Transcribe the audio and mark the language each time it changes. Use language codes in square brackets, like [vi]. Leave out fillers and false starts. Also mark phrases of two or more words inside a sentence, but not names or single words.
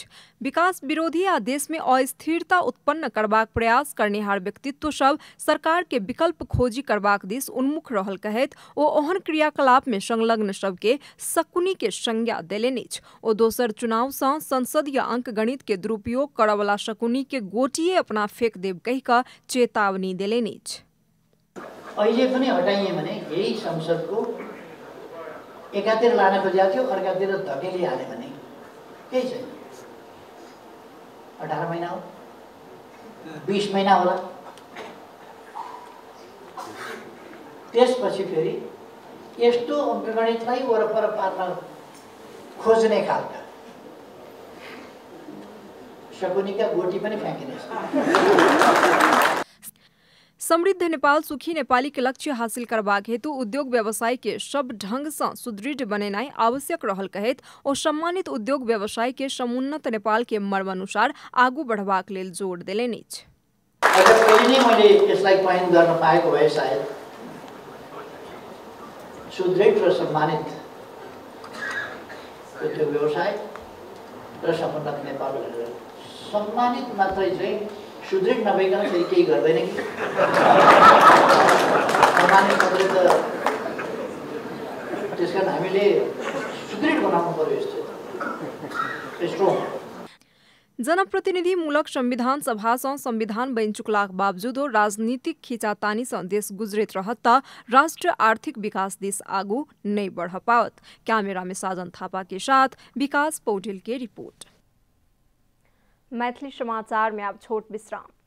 [mai] विकास विरोधी आ देश में अस्थिरता उत्पन्न करबाक प्रयास करनिहार व्यक्तित्व सब सरकार के विकल्प खोजी करबाक दिस उन्मुख रहल कहैत ओ ओहन क्रियाकलाप में संलग्न सबके शकुनी के संज्ञा देलनि अछि। ओ दोसर चुनाव सँ संसदीय अंक गणित के दुरुपयोग करय वाला शकुनी के गोटिए अपना फेंक देब कहि कऽ चेतावनी देलनि अछि। [ne] अहिले पनि हटाइए भने यही संसदको एकातिर लान खोजेको थियो, अर्कातिर धकेलिहाल्यो भने केही छैन। 18 महिना हो, 20 महिना होला, त्यसपछि फेरि यस्तो अङ्कगणितलाई वरपर पार्न खोज्ने खालका शकुनीका गोटी पनि फ्याँकिनेछ। [mai] समृद्ध नेपाल सुखी नेपाली के लक्ष्य हासिल करबाक हेतु उद्योग व्यवसाय के सब ढंग से सुदृढ़ बनेनाई आवश्यक रहल कहैत ओ सम्मानित उद्योग व्यवसाय के समुन्नत नेपाल के मर्म अनुसार आगू बढ़बाक लेल जोड़ देलनि अछि। [ne] अगर पहिले नै मैले यसलाई पॉइन्ट गर्न पाएको भए सायद सुदृढ र सम्मानित उद्योग व्यवसाय र समुन्नत नेपाल भनेर सम्मानित मात्रै चाहिँ सुदृढ नभइकन फेरि केही गर्दैन कि सम्मानित मात्रै त त्यसकारण हामीले सुदृढ बनाउनु पर्यो यस्तो स्ट्रङ। [mai] जनप्रतिनिधिमूलक संविधान सभा से संविधान बनि चुकलाक बावजूदो राजनीतिक खींचातानी से देश गुजरत रहत त राष्ट्र आर्थिक विकास दिस आगू नहीं बढ़ पावत। कैमरा में साजन थापा के साथ विकास पौडेल के रिपोर्ट। मैथिली समाचार में अब छोट विश्राम।